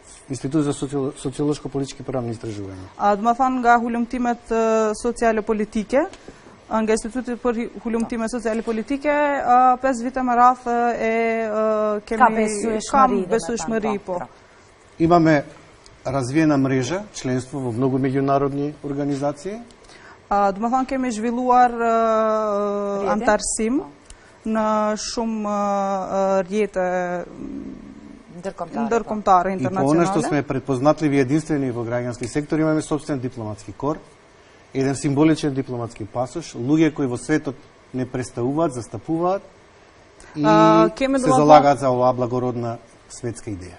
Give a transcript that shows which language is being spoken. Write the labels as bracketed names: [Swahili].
[Macedonian] Институт за социолошко-политички правни истражувања. [Albanian] Do më thonë nga hulumtimet sociale politike, nga Instituti për hulumtime sociale politike, 5 vite me radh kemi besueshmëri, po. [Macedonian] Имаме развиена мрежа, членство во многу меѓународни организации. [Albanian] Do më thonë kemi zhvilluar antarësim në shumë rjete ndërkombëtare [Macedonian] И по она [Albanian] internacionale. [Macedonian] што сме предпознатливи и единствени во граѓански сектор, имаме собствен дипломатски кор, еден символичен дипломатски пасош, луѓе кои во светот не представуваат, застапуваат и се залагаат за оваа благородна светска идеја.